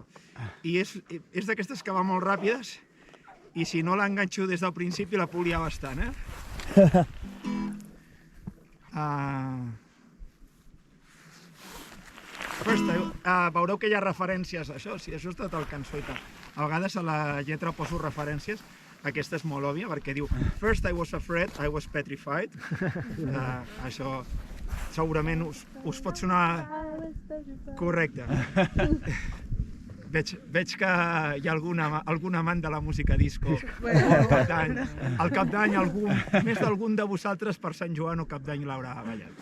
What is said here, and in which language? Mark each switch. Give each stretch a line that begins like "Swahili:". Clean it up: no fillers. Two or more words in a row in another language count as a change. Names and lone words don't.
Catalan: I és d'aquestes que va molt ràpides i si no l'enganxo des del principi la puc liar bastant, Veureu que hi ha referències a això, sí, això és tot el cançó i tal. A vegades a la lletra poso referències. Aquesta és molt òbvia perquè diu
English: First I was afraid, I was petrified.
Catalan: Això segurament us pot sonar correcte. Veig que hi ha algun amant de la música disco al Cap d'Any, més d'algun de vosaltres per Sant Joan o Cap d'Any l'haurà ballat.